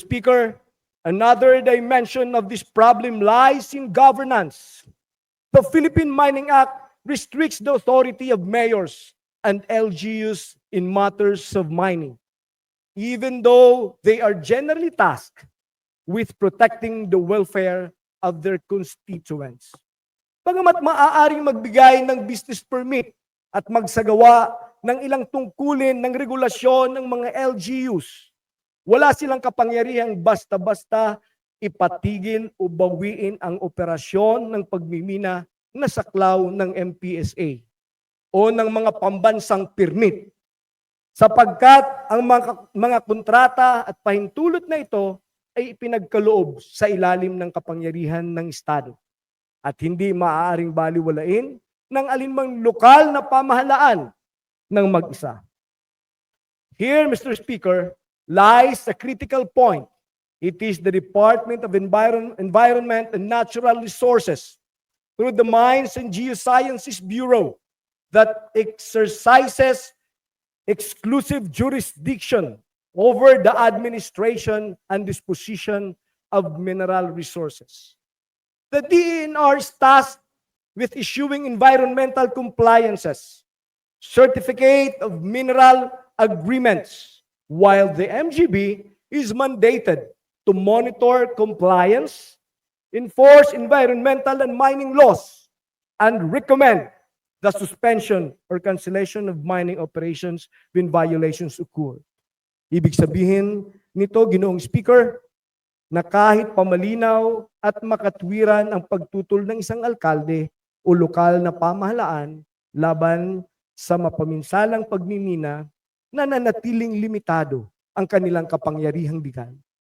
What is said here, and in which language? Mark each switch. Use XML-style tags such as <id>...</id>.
<en>Speaker, another dimension of this problem lies in governance. The Philippine Mining Act restricts the authority of mayors and LGUs in matters of mining, even though they are generally tasked with protecting the welfare of their constituents.</en> <tl>Bagamat maaaring magbigay ng business permit at magsagawa ng ilang tungkulin ng regulasyon ng mga LGUs, wala silang kapangyarihang basta-basta ipatigil o bawiin ang operasyon ng pagmimina na saklaw ng MPSA o ng mga pambansang permit, sapagkat ang mga kontrata at pahintulot na ito ay ipinagkaloob sa ilalim ng kapangyarihan ng Estado at hindi maaaring baliwalain ng alinmang lokal na pamahalaan ng mag-isa.</tl> <en>Here, Mr. Speaker, lies a critical point. It is the Department of Environment and Natural Resources through the Mines and Geosciences Bureau that exercises exclusive jurisdiction over the administration and disposition of mineral resources. The DENR is tasked with issuing environmental compliances, certificate of mineral agreements, while the MGB is mandated to monitor compliance, enforce environmental and mining laws, and recommend the suspension or cancellation of mining operations when violations occur.</en> <tl>Ibig sabihin nito, Ginoong Speaker, na kahit pamalinaw at makatwiran ang pagtutol ng isang alkalde o lokal na pamahalaan laban sa mapaminsalang pagmimina, nananatiling limitado ang kanilang kapangyarihang legal.</tl>